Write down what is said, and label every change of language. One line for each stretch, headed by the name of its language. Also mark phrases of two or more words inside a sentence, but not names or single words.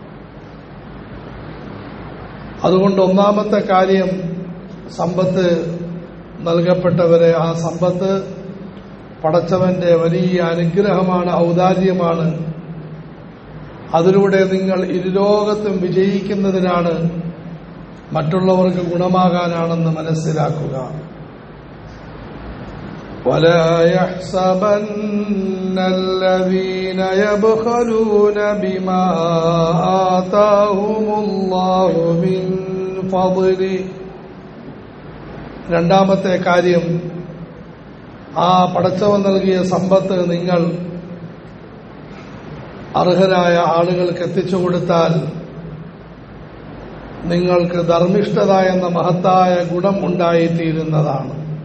Malayalam: അതുകൊണ്ട് ഒന്നാമത്തെ കാര്യം സമ്പത്ത് നൽകപ്പെട്ടവരെ ആ സമ്പത്ത് പടച്ചവന്റെ വലിയ അനുഗ്രഹമാണ്, ഔദാര്യമാണ്. അതിലൂടെ നിങ്ങൾ ഇരുലോകത്തും വിജയിക്കുന്നതിനാണ്, മറ്റുള്ളവർക്ക് ഗുണമാകാനാണെന്ന് മനസ്സിലാക്കുക.
Arabic: ولا يحسبن الذين يبخلون بما آتاهم الله من فضله.
Malayalam: രണ്ടാമത്തെ കാര്യം ആ പടച്ചവൻ നൽകിയ സമ്പത്ത് നിങ്ങൾ അർഹരായ ആളുകൾക്ക് എത്തിച്ചു കൊടുത്താൽ നിങ്ങൾക്ക് ധർമ്മിഷ്ഠത എന്ന മഹത്തായ ഗുണം ഉണ്ടായിത്തീരുന്നതാണ്.